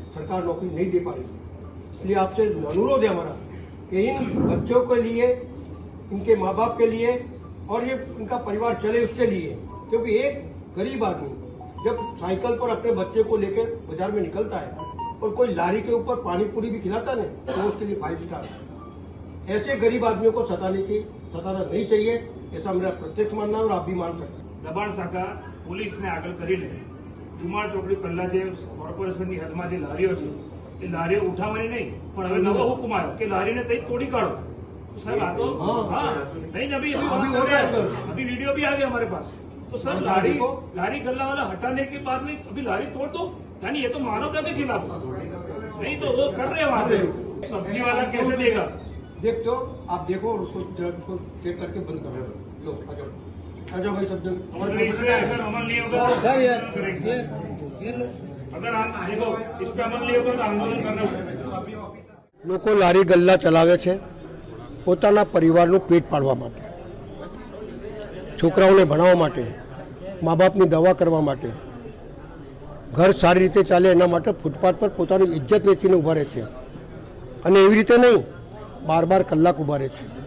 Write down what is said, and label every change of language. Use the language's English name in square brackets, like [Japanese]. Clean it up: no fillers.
[Hindi] सरकार नौकरी नहीं दे पा रही, इसलिए आपसे अनुरोध है हमारा कि इन बच्चों के लिए, इनके माँ बाप के लिए और ये इनका परिवार चले उसके लिए, क्योंकि एक गरीब आदमी जब साइकिल पर अपने बच्चे को लेकर बाजार में निकलता है और कोई लारी के ऊपर पानी पूरी भी खिलाता नहीं तो उसके लिए 5 स्टार है। ऐसे गरीब आदमियों को सताना नहीं चाहिए, ऐसा मेरा प्रत्यक्ष मानना है और आप भी मान सकते हैं। [Gujarati] દબાણ શાખા પોલીસને આગળ કરીને ધુમાડ ચોકડી પહેલા જે કોર્પોરેશનની હદમાં જે લારીઓ છે એ લારીઓ ઉઠાવવાની નહીં, પણ હવે નવો હુકમ આવ્યો કે લારીને તઈ તોડી કાઢો। [Hindi] तो सर आ तो हाँ नहीं, अभी वीडियो भी आ गया हमारे पास। तो सर लारी गल्ला वाला हटाने के बाद में अभी लारी तोड़ दो, यानी ये तो मानवता के खिलाफ नहीं, तो वो कर रहे वहां पे सब्जी वाला कैसे देगा? देखते हो आप, देखो उसको चेक करके बंद कर रहे हो। लो आ जाओ भाई, सब जन अगर अमल नहीं होगा अगर आप देखो इस पे अमल नहीं होगा तो आंदोलन करना पड़ेगा। [Gujarati] લોકો લારી ગલ્લા ચલાવે છે પોતાના પરિવારનું પેટ પાડવા માટે, છોકરાઓને ભણાવવા માટે, મા બાપની દવા કરવા માટે, ઘર સારી રીતે ચાલે એના માટે ફૂટપાથ પર પોતાની ઇજ્જત વેચીને ઊભા રહે છે અને એવી રીતે નહીં 12 કલાક ઊભા રહે છે।